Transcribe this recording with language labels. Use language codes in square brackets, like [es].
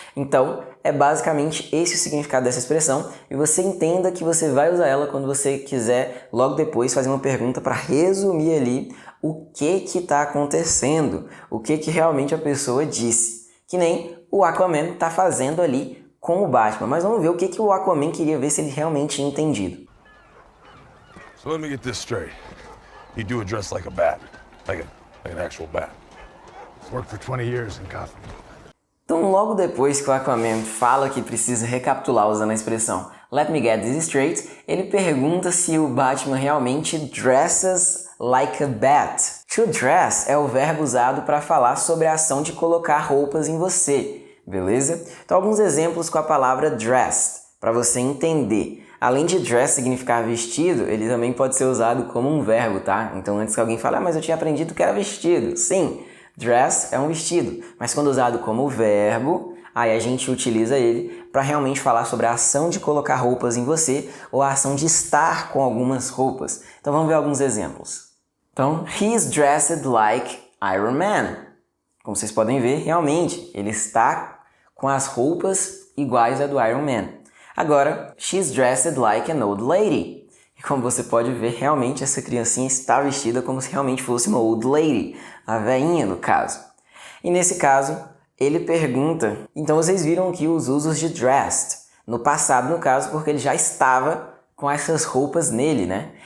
[pt] Então, é basicamente esse o significado dessa expressão e você entenda que você vai usar ela quando você quiser logo depois fazer uma pergunta para resumir ali o que está acontecendo, o que realmente a pessoa disse. Que nem o Aquaman está fazendo ali com o Batman, mas vamos ver o que o Aquaman queria ver se ele realmente tinha entendido. [en] So let me get this straight. You do it dressed like a bat, like an actual bat. Worked for 20 years in Gotham. [pt] Então, logo depois que o Aquaman fala que precisa recapitular usando a expressão [en] "Let me get this straight", [pt] ele pergunta se o Batman realmente [en] dresses like a bat. [pt] To dress é o verbo usado para falar sobre a ação de colocar roupas em você, beleza? Então, alguns exemplos com a palavra dressed, para você entender. Além de dress significar vestido, ele também pode ser usado como um verbo, tá? Então, antes que alguém fale, mas eu tinha aprendido que era vestido. Sim, dress é um vestido, mas quando usado como verbo, aí a gente utiliza ele para realmente falar sobre a ação de colocar roupas em você ou a ação de estar com algumas roupas. Então vamos ver alguns exemplos. Então, [en] he's dressed like Iron Man. [pt] Como vocês podem ver, realmente, ele está com as roupas iguais à do Iron Man. Agora, [en] she's dressed like an old lady. [pt] E como você pode ver, realmente essa criancinha está vestida como se realmente fosse uma [en] old lady, [pt] a velhinha no caso. E nesse caso, ele pergunta, então vocês viram aqui os usos de dressed, no passado no caso, porque ele já estava com essas roupas nele, né?